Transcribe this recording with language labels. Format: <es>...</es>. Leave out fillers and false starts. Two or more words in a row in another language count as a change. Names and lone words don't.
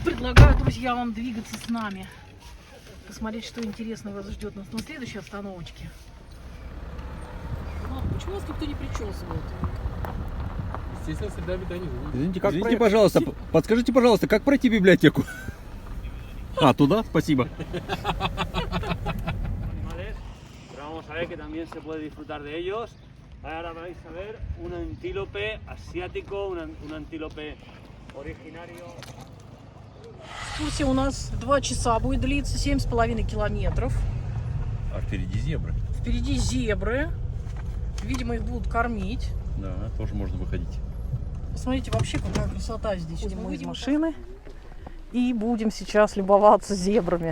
<ru>Предлагаю, друзья, вам двигаться с нами. Посмотреть, что интересного вас ждет нас на следующей остановочке. Мам, почему вас никто не причесывает? Естественно, среда обитания. Извините, пожалуйста, подскажите, пожалуйста, как пройти библиотеку? А, туда? Спасибо.</ru> <es>Animales, pero vamos a ver que también se puede disfrutar de ellos. Ahora vais a ver un antílope asiático, un antílope originario.</es> <ru>Экскурсия у нас 2 часа будет длиться, 7,5 километров. А впереди зебры. Впереди зебры. Видимо, их будут кормить. Да, тоже можно выходить. Посмотрите, вообще какая красота здесь. Мы из машины и будем сейчас любоваться зебрами.</ru>